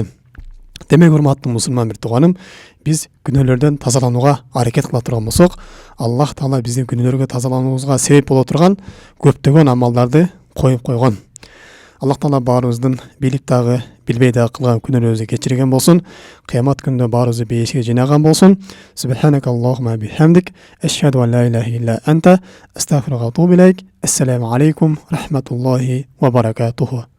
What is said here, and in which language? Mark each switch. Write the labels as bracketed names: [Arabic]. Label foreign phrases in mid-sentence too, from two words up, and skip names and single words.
[Kyrgyz] Демек, урматтуу мусулман бир тууганым, биз күнөөлөрдөн тазаланууга аракет кыла турган болсок, Аллах Таала биздин күнөөлөргө тазалануубузга себеп боло турган көптөгөн амалдарды коюп койгон. Аллах Таала баарыбыздын билип дагы, билбей дагы кылган күнөөлөрүбүздү кечирген болсун. Кыямат күндө баарыбызды бейишке жыйнаган болсун. [Arabic] سبحانك اللهم وبحمدك، أشهد أن لا إله إلا أنت، أستغفرك وأتوب إليك. السلام عليكم ورحمة الله وبركاته.